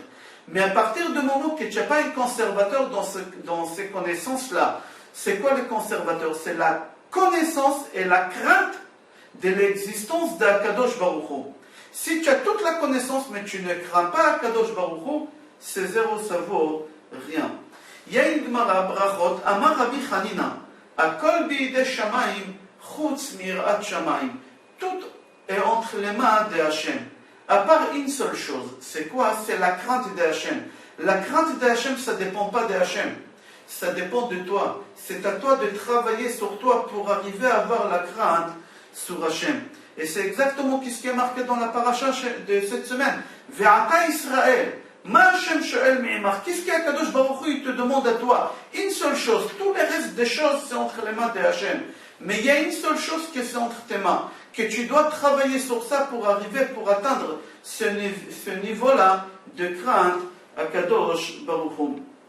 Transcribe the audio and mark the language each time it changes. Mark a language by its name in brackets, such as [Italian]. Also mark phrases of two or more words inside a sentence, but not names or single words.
[French] Mais à partir du moment que tu n'as pas un conservateur dans ces connaissances-là, c'est quoi le conservateur? C'est la connaissance et la crainte de l'existence d' [Hebrew] הקדוש ברוך הוא. [French] Si tu as toute la connaissance, mais tu ne crains pas [Hebrew] הקדוש ברוך הוא, [French] c'est zéro, ça vaut rien. Il y a une Gemara, [Hebrew] Brachot, אמר רבי חנינא הכל בידי שמים חוץ מיראת שמים. [French] Tout est entre les mains de Hachem. À part une seule chose, c'est quoi? C'est la crainte de Hachem. La crainte de Hachem, ça ne dépend pas de Hachem. Ça dépend de toi. C'est à toi de travailler sur toi pour arriver à avoir la crainte sur Hachem. Et c'est exactement ce qui est marqué dans la paracha de cette semaine. [Hebrew] ועתה ישראל מה השם שואל מעמך. [French] Qu'est-ce qu' [Hebrew] הקדוש ברוך הוא [French] te demande à toi? Une seule chose. Tous les restes des choses, c'est entre les mains de Hachem. Mais il y a une seule chose qui est entre tes mains, que tu dois travailler sur ça pour arriver, pour atteindre ce niveau-là de crainte à [Hebrew] קדוש ברוך הוא.